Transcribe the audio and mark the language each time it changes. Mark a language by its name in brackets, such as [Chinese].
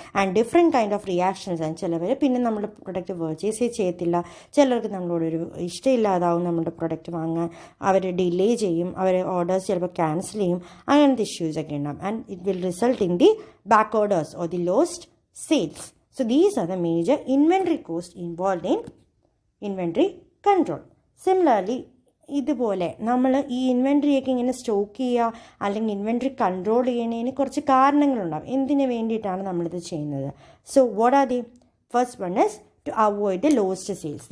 [Malayalam] And different kind of reactions ആണ്. ചിലവർ പിന്നെ നമ്മുടെ പ്രൊഡക്റ്റ് പർച്ചേസ് ചെയ്യത്തില്ല, ചിലർക്ക് നമ്മളോടൊരു ഇഷ്ടമില്ലാതാവും നമ്മുടെ പ്രൊഡക്റ്റ് വാങ്ങാൻ, അവർ ഡിലേ ചെയ്യും, അവർ ഓർഡേഴ്സ് ചിലപ്പോൾ ക്യാൻസൽ ചെയ്യും, അങ്ങനത്തെ ഇഷ്യൂസൊക്കെ ഉണ്ടാകും. [English] And it will result in the back orders or the lost sales. So these are the major inventory costs involved in inventory control. [Malayalam] Similarly, ഇതുപോലെ നമ്മൾ ഈ ഇൻവെൻട്രിയൊക്കെ ഇങ്ങനെ സ്റ്റോക്ക് ചെയ്യുക അല്ലെങ്കിൽ ഇൻവെൻട്രി കൺട്രോൾ ചെയ്യുന്നതിന് കുറച്ച് കാരണങ്ങളുണ്ടാവും. എന്തിനു വേണ്ടിയിട്ടാണ് നമ്മളിത് ചെയ്യുന്നത്? [English] So what are the? First one is to avoid the lost sales.